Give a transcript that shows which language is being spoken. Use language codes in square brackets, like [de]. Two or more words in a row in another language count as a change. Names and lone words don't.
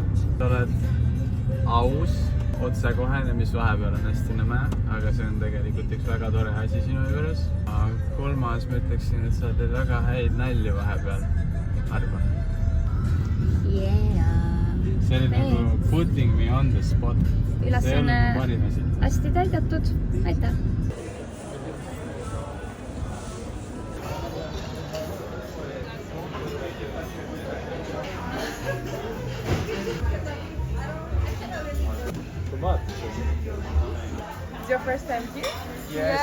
[et] Sa oled aus, otsekohene, mis vahepeal on hästi nõme, aga see on tegelikult üks väga tore asi sinu juures. 3. ma ütleksin, et sa teed väga häid nalju vahepeal, arva. [en] Yeah. [et] See oli nagu [en] putting me on the spot. [et] Ülesanne hästi täidetud. Aitäh! [en] It's your first time here? Yes.